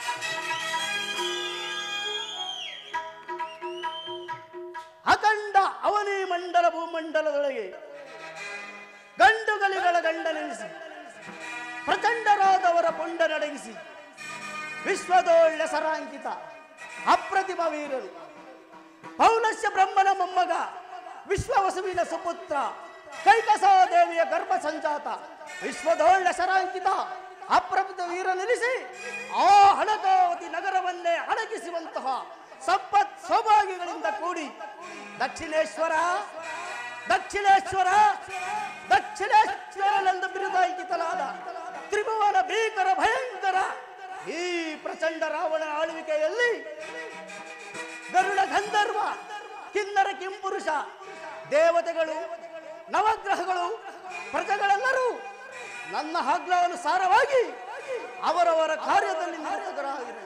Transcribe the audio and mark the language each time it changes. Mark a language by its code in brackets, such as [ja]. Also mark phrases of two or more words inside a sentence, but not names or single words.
[kn] ಅಖಂಡ ಅವ ಅವನಿ ಮಂಡಲ ಭೂಮಂಡಲದೊಳಗೆ ಗಂಡುಗಲಿಗಳ ಗಂಡನೆನಿಸಿ ಪ್ರಚಂಡರಾದವರ ಪುಂಡ ನಡಗಿಸಿ ವಿಶ್ವದೋಳ್ಳ ಸರಾಂಕಿತ ಅಪ್ರತಿಮ ವೀರರು ಪೌಲಸ್ಯ ಬ್ರಹ್ಮನ ಮೊಮ್ಮಗ ವಿಶ್ವವಸುವಿನ ಸುಪುತ್ರ ಕೈಕಸಾದೇವಿಯ ಗರ್ಭ ಸಂಜಾತ ವಿಶ್ವದೋಳ್ಳ ಸರಾಂಕಿತ ಅಪ್ರತಿಮ ವೀರ ನಿಲ್ಲಿಸಿ ಆ ಹಣಕಾವತಿ ನಗರವನ್ನೇ ಅಡಗಿಸುವಂತಹ ಸಂಪತ್ ಸೌಭಾಗ್ಯಗಳಿಂದ ಕೂಡಿ ದಕ್ಷಿಣೇಶ್ವರ ದಕ್ಷಿಣೇಶ್ವರ ದಕ್ಷಿಣೇಶ್ವರನೆಂದು ಬಿರುದಾಂಕಿತನಾದ ತ್ರಿಭುವನ ಭೀಕರ ಭಯಂಕರ ಈ ಪ್ರಚಂಡ ರಾವಣ ಆಳ್ವಿಕೆಯಲ್ಲಿ ಗರುಡ ಗಂಧರ್ವ ಕಿನ್ನರ ಕಿಂಪುರುಷ ದೇವತೆಗಳು ನವಗ್ರಹಗಳು ಪ್ರಜೆಗಳೆಲ್ಲರೂ ನನ್ನ ಆಜ್ಞಾನುಸಾರವಾಗಿ ಅವರವರ ಕಾರ್ಯದಲ್ಲಿ ನಿರತರಾಗಿರು.